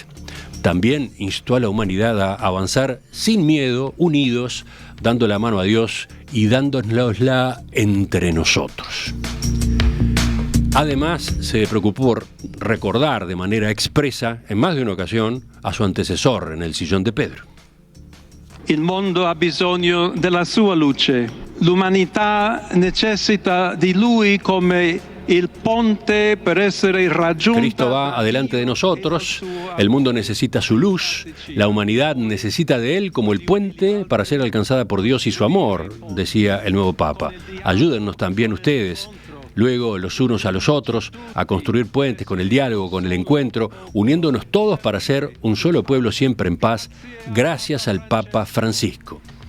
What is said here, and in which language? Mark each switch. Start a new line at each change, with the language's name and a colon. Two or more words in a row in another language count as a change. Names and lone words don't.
Spanish: También instó a la humanidad a avanzar sin miedo, unidos, dando la mano a Dios y dándonosla entre nosotros. Además, se preocupó por recordar de manera expresa, en más de una ocasión, a su antecesor en el sillón de Pedro.
Italian: Il mondo ha bisogno della sua luce. L'umanità necessita di lui come il ponte per essere raggiunta.
Spanish: Cristo va adelante de nosotros, el mundo necesita su luz, la humanidad necesita de él como el puente para ser alcanzada por Dios y su amor, decía el nuevo Papa. Ayúdennos también ustedes, luego los unos a los otros, a construir puentes con el diálogo, con el encuentro, uniéndonos todos para ser un solo pueblo siempre en paz, gracias al Papa Francisco.